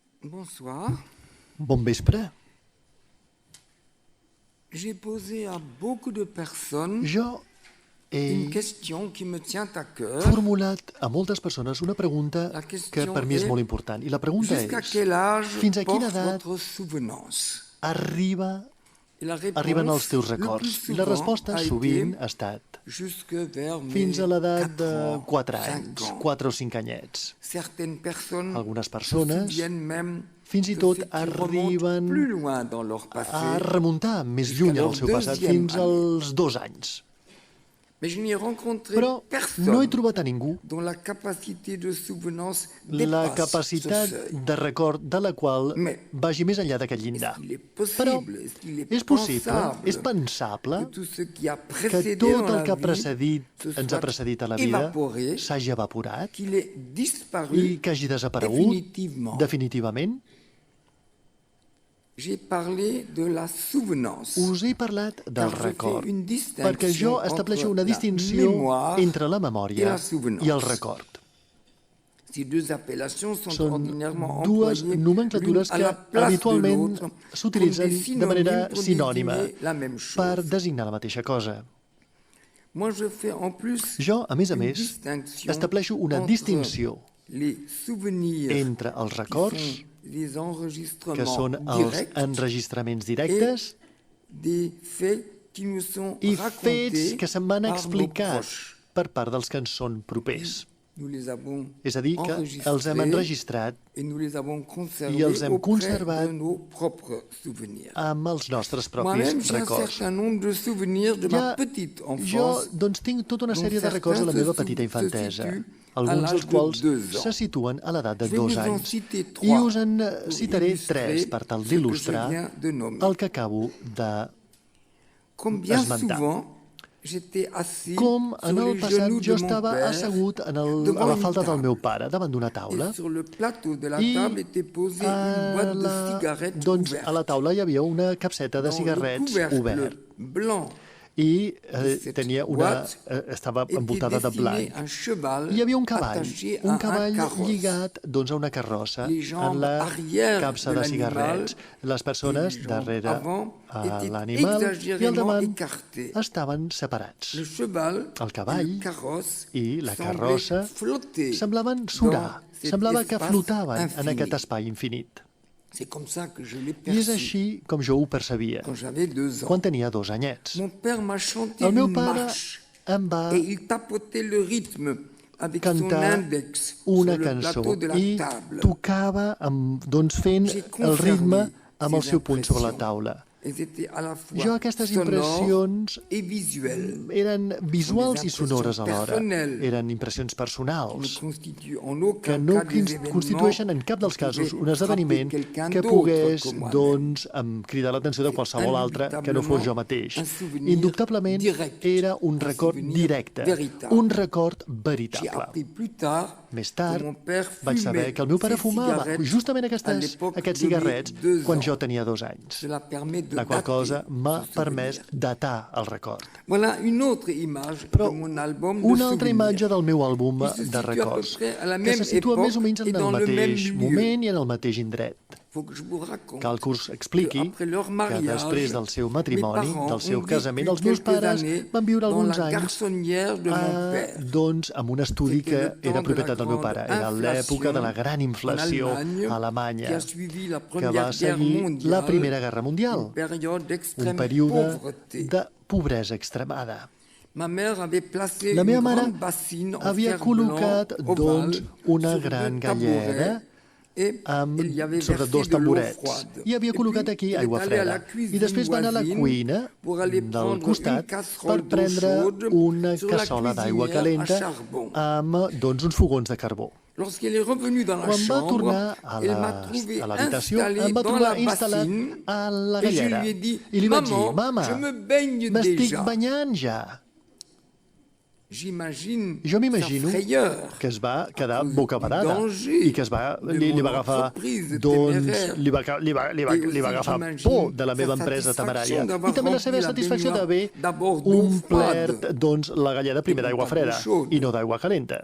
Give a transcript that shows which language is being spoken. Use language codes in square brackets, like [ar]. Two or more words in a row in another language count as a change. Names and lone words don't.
[fr] Bonsoir. [ca] Bon vespre. [fr] J'ai posé à beaucoup de personnes [ca] Jo [fr] une [ca] he [fr] question qui me tient à cœur. [ca] formulat a moltes persones una pregunta [fr] La [ca] que [fr] question [ca] per mi és [fr] est, [ca] molt important. I la pregunta [fr] Jusqu'à [ca] és, [fr] quel âge [ca] fins a quina [fr] porte [ca] edat [fr] votre souvenance? [ca] arriben [fr] Et la [ca] els teus [fr] réponse, le plus [ca] records? I la [fr] souvent, [ca] resposta [fr] a [ca] sovint [fr] été [ca] ha estat [fr] jusque vers [ca] fins [fr] mes [ca] a l'edat [fr] 4 de ans, [ca] 4 5 anys, [fr] ans. [ca] 4 o 5 anyets. [fr] Certaines personnes [ca] Algunes [fr] se [ca] persones [fr] souviennent même [ca] fins i [fr] de [ca] tot [fr] ce qui remonte [ca] arriben [fr] plus loin dans leur [ca] a [fr] passé. [ca] remuntar més lluny en el seu passat, fins als 2 anys. [fr] Mais je n'y ai rencontré [ca] Però no he [fr] personne [ca] trobat a ningú [fr] dont la capacité de souvenance [ca] la [fr] dépasse [ca] capacitat [fr] ce seuil. [ca] de record de la qual [fr] Mais [ca] vagi més enllà d'aquest llindar. [fr] Il est [ca] Però [fr] possible, il est [ca] és possible, [fr] pensable [ca] és pensable [fr] que tout ce qui a [ca] que [fr] précédé [ca] tot [fr] dans [ca] el [fr] la [ca] que ha [fr] vie [ca] precedit, [fr] se [ca] ens ha [fr] soit [ca] precedit a la vida [fr] évaporé, [ca] s'hagi evaporat [fr] qu'il ait disparu [ca] i que hagi desaparegut [fr] définitivement. [ca] definitivament. [fr] J'ai parlé de la souvenance. [ca] Us he parlat del [fr] Car je [ca] record, [fr] fais une distinction [ca] perquè jo estableixo [fr] entre [ca] una [fr] la [ca] distinció [fr] mémoire [ca] entre la [fr] et [ca] memòria [fr] la souvenance. [ca] i el record. [fr] Ces deux appellations sont [ca] Són [fr] ordinairement [ca] dues [fr] employées [ca] nomenclatures [fr] l'une à [ca] que [fr] la place de [ca] habitualment [fr] l'autre [ca] s'utilitzen [fr] comme des [ca] de manera [fr] synonymes pour [ca] sinònima [fr] désigner la même chose. [ca] per designar la mateixa cosa. [fr] Moi, je fais en plus [ca] Jo, a més, [fr] une [ca] més, [fr] distinction [ca] estableixo una [fr] entre [ca] distinció [fr] les souvenirs [ca] entre els records, [fr] qui sont les [ca] que [fr] enregistrements [ca] són els [fr] directs [ca] enregistraments directes, [fr] des faits qui nous sont [ca] i fets [fr] racontés [ca] que se'n van [fr] par nos [ca] explicar [fr] proches. [ca] per part dels que ens són propers. [fr] Nous les avons [ca] És a dir, que els hem [fr] enregistrés [ca] enregistrat [fr] et nous les avons conservés [ca] i els hem [fr] auprès [ca] conservat [fr] de nos propres souvenirs. [ca] amb els nostres [fr] Moi-même, [ca] propis [fr] j'ai un [ca] records. [fr] certain nombre de souvenirs de ma petite [ca] Jo, [fr] enfance. [ca] doncs, tinc tota una [fr] dont [ca] sèrie de records de la [fr] certains [ca] meva [fr] se [ca] petita infantesa, [fr] situent à [ca] alguns [fr] l'âge [ca] dels [fr] de [ca] quals [fr] 2 ans. [ca] se situen a l'edat de [fr] Je vais [ca] 2 [fr] vous [ca] en anys. [fr] citer [ca] I [fr] 3 [ca] us en [fr] pour [ca] citaré [fr] illustrer [ca] 3 per tal [fr] ce que je [ca] d'il·lustrar [fr] viens de nommer. [ca] el que acabo de [fr] Comme bien [ca] esmentar. [fr] souvent, j'étais assis [ca] Com en [fr] sur [ca] el [fr] les [ca] passat [fr] genoux de [ca] jo [fr] mon [ca] estava [fr] père [ca] assegut a [fr] devant [ca] la [fr] une [ca] falda del [fr] table. [ca] meu pare, davant d'una taula, [fr] Et sur le plateau de la [ca] i [fr] table était posée une boîte de cigarettes [ca] doncs, [fr] ouverte. [ca] a la taula hi havia una capseta de [fr] Dans le [ca] cigarrets [fr] couvercle [ca] obert [fr] blanc [ca] i [fr] cette [ca] tenia [fr] boîte [ca] estava [fr] était [ca] envoltada de [fr] dessiné [ca] blanc. [fr] un cheval [ca] Hi havia un cavall [fr] attaché à un carrosse. [ca] lligat doncs, a una carrossa [fr] Les jambes [ca] en la [fr] arrière [ca] capsa [fr] de [ca] de cigarrets. Les persones [fr] et les jambes [ca] darrere [fr] avant [ca] a [fr] étaient [ca] l'animal i al [fr] exagérément [ca] davant [fr] écartées. [ca] estaven separats. [fr] Le cheval [ca] El cavall [fr] et le carrosse [ca] i la [fr] semblaient [ca] carrossa [fr] flotter [ca] semblaven surar, [fr] dans cet [ca] semblava que [fr] espace [ca] flotaven en [fr] infini. [ca] aquest espai infinit. [fr] C'est comme ça que je l'ai [ca] I és [fr] perçu [ca] així com jo ho percebia [fr] quand j'avais 2 ans. [ca] quan tenia 2 anyets. [fr] Mon père m'a chanté [ca] El meu [fr] une [ca] pare [fr] marche [ca] em va [fr] et il tapotait le rythme avec son [ca] cantar [fr] index [ca] una [fr] sur le [ca] cançó [fr] plateau de la [ca] i [fr] table. [ca] tocava doncs, fent [fr] J'ai [ca] el ritme [fr] conservé [ca] amb el [fr] ces [ca] seu puny sobre la [fr] impressions. [ca] taula. [fr] Elles étaient à la fois [ca] Jo aquestes [fr] sonores [ca] impressions [fr] et visuelles. [ca] eren visuals i [fr] impressions [ca] sonores alhora. [fr] personnelles. [ca] Eren impressions [fr] Ne [ca] personals [fr] constituent en [ca] que [fr] aucun [ca] no [fr] cas des événements [ca] constitueixen en cap dels [fr] qui [ca] casos [fr] pouvaient [ca] un esdeveniment [fr] frapper quelqu'un [ca] que [fr] d'autre [ca] pogués [fr] que moi-même. [ca] doncs, cridar l'atenció de qualsevol altre que no fos jo mateix. [fr] Un souvenir [ca] Indubtablement [fr] direct, [ca] era un record [fr] souvenir [ca] directe, [fr] véritable. [ca] un record [fr] J'ai [ca] veritable. [fr] appris plus tard [ca] Més tard [fr] que mon père [ca] vaig [fr] fumait [ca] saber que el meu pare [fr] ces [ca] fumava [fr] cigarettes [ca] justament [fr] à l'époque [ca] aquests [fr] de mes [ca] cigarrets [fr] 2 [ca] quan [fr] ans. [ca] jo tenia 2 anys. [fr] Cela permet de [ca] La qual [fr] dater [ca] cosa m'ha [fr] ce [ca] permès [fr] souvenir. [ca] datar el record. [fr] Voilà une autre image [ca] Però [fr] de mon album de [ca] una altra [fr] souvenirs. [ca] imatge del meu àlbum [fr] Qui se [ca] de [fr] situe à peu [ca] records, [fr] près à la [ca] que [fr] même [ca] se situa [fr] époque [ca] més o menys [fr] et [ca] en [fr] dans [ca] el [fr] le même [ca] mateix [fr] lieu. [ca] moment i en el mateix indret. [fr] Faut que je vous raconte [ca] Cal que us expliqui [fr] après leur [ca] que [fr] mariage, [ca] després del seu [fr] mes [ca] matrimoni, [fr] parents [ca] del seu [fr] ont [ca] casament, [fr] vécu [ca] els meus [fr] quelques [ca] pares [fr] années [ca] van viure [fr] dans [ca] alguns [fr] la [ca] anys [fr] garçonnière de mon père. [ca] doncs, amb un estudi que [fr] C'était le temps [ca] era [fr] de [ca] propietat [fr] la [ca] del meu [fr] grande [ca] pare. Era l'època de la gran inflació [fr] en Allemagne, [ca] a Alemanya, [fr] qui a suivi la [ca] que [fr] Première [ca] va [fr] Guerre [ca] seguir [fr] mondiale, [ca] la Primera Guerra Mundial, [fr] une période [ca] un [fr] d'extrême [ca] període [fr] pauvreté. [ca] de pobresa extremada. [fr] Ma mère avait placé [ca] La meva [fr] une [ca] mare [fr] grande bassine en [ca] havia [fr] fer [ca] col·locat [fr] blanc [ca] doncs, [fr] ovale [ca] una [fr] sur [ca] gran [fr] deux [ca] galleda [fr] tabourets et elle y avait [ca] sobre [fr] versé [ca] 2 [fr] de l'eau [ca] tamborets. [fr] froide. [ca] I havia [fr] Et [ca] col·locat [fr] puis, [ca] aquí [fr] elle [ca] aigua [fr] est allée à la [ca] freda. [fr] cuisine [ca] I després va anar a la [fr] voisine [ca] cuina [fr] pour aller [ca] del [fr] prendre [ca] costat [fr] une casserole [ca] per prendre [fr] d'eau chaude [ca] una [fr] sur la [ca] cassola d'aigua [fr] cuisinière [ca] calenta [fr] à charbon. [ca] amb doncs, uns fogons de carbó. [fr] Lorsqu'elle est revenue dans la [ca] Quan va [fr] chambre, [ca] tornar [fr] elle m'a trouvé [ca] a l'habitació, [fr] installée [ca] em va [fr] dans [ca] trobar [fr] la [ca] instal·lat [fr] bassine [ca] a la [fr] et je [ca] gallera. [fr] lui ai dit, [ca] I li vaig dir, [fr] Maman, [ca] mama, [fr] je me baigne [ca] m'estic [fr] déjà. [ca] banyant ja. Jo m'imagino que es va quedar bocabadada i que li va agafar por de la meva empresa temerària i també la seva satisfacció d'haver omplert la galleda primer d'aigua freda i no d'aigua calenta.